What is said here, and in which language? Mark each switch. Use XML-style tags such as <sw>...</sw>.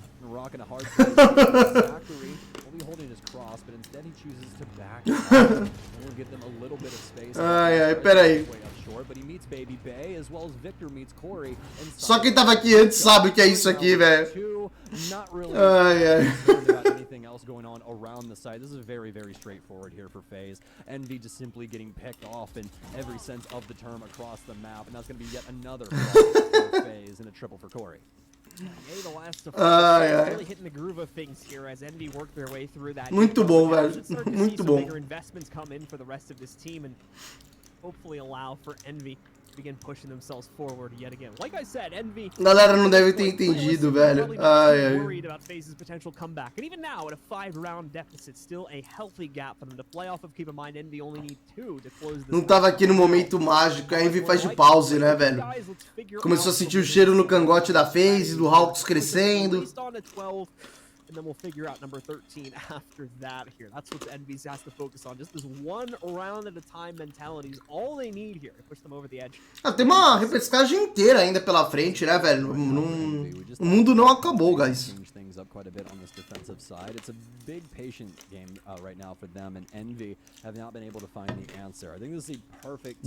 <en>Rocking a hard Zachary only holding his cross, but instead he chooses to back and will give them a little bit of space.</en> <pt>Ai, pera aí.</pt> <en>But he meets Baby Bay as well as Victor meets Corey.</en> <pt>Só quem tava aqui antes sabe o que é isso aqui, velho. Ai.</pt> <en>Anything else going on around the site. This is very straightforward here for FaZe. Envy just simply getting picked off in every sense of the term across the map, and that's going to be yet another for FaZe and a triple for Corey. Really hitting the groove of things here as Envy work their way through that.</en> <pt>Muito bom, velho. Muito bom.</pt> <en>Investments come in for the rest of this team and hopefully allow for Envy to begin pushing themselves forward yet again. Like I said, Envy.</en> <pt>Galera não deve ter entendido, velho.</pt> <en>Worried about FaZe's potential comeback, and even now at a 5-round deficit, still a healthy gap for them to play off of. Keep in mind, Envy only need 2 to close this.</en> <pt>Não tava aqui no momento mágico. A Envy faz de pause, né, velho? Começou a sentir o cheiro no cangote da FaZe, do Hawkus crescendo.</pt> <en>and then we'll figure out number 13 after that here. That's what the Envy has to focus on. Just this one round at a time mentality is all they need here to push them over the edge.</en> <pt>Ah, tem uma repescagem inteira ainda pela frente, né, velho? O mundo não acabou, guys.</pt> <en>Up quite a bit on this defensive side. It's a big patient game right now for them, and Envy have not been able to find the answer. I think this is the perfect</en>